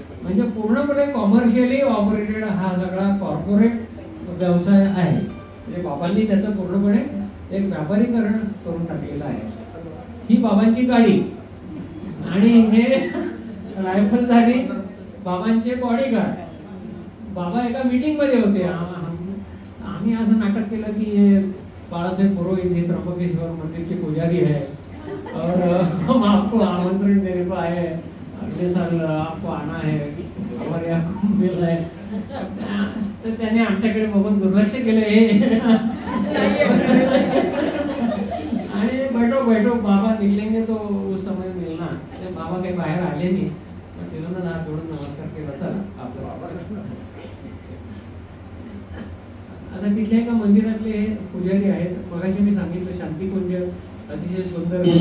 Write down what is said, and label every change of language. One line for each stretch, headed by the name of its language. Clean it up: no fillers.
Marathi: म्हणजे पूर्णपणे commercially operated हा सगळा कॉर्पोरेट व्यवसाय आहे. म्हणजे बाबांनी त्याचं पूर्णपणे एक व्यापारीकरण करून टाकलेलं आहे. ही बाबांची गाडी आणि हे रायफलधारी बाबांचे बॉडीगार्ड. बाबा एका मीटिंग मध्ये होते. आम्ही असं नाटक केलं की बाळासाहेब पुरोहित हे
Hindi: त्र्यंबकेश्वर मंदिर के पुजारी है और हम आपको आमंत्रण देने को आए हैं, अगले साल आपको आना है, हमारे यहाँ कुंभ मेला है.
Marathi: तर त्याने आमच्याकडे बघून दुर्लक्ष केलं. आणि
Hindi: बैठो बैठो बाबा निकलेंगे तो उस समय
Marathi: मिळला ते बाबा काही बाहेर आले नाही, पण तिथूनच हात जोडून नमस्कार केला. चला आपलं आता तिथल्या एका मंदिरातले पुजारी आहेत, मगाशी मी सांगितलं शांतिकुंज अतिशय सुंदर.